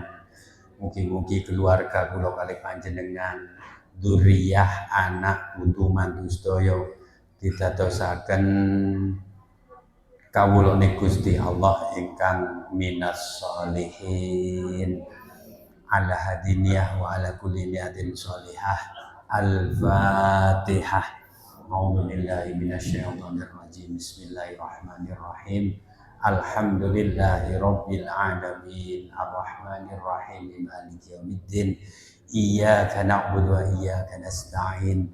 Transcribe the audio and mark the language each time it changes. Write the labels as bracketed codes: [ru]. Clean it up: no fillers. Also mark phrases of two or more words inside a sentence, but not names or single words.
[jv] Mugi-mugi keluarga kula kalih panjenengan, dzurriyyah, anak putu mantu sedaya didadosaken kawulane Gusti Allah ingkang [ar] من الصالحين. على هذه النية وعلى كل نية صالحة. Al-Fatihah. أعوذ بالله من الشيطان الرجيم. بسم الله الرحمن الرحيم. الحمد لله رب العالمين. الرحمن الرحيم. مالك يوم الدين. إياك نعبد وإياك نستعين.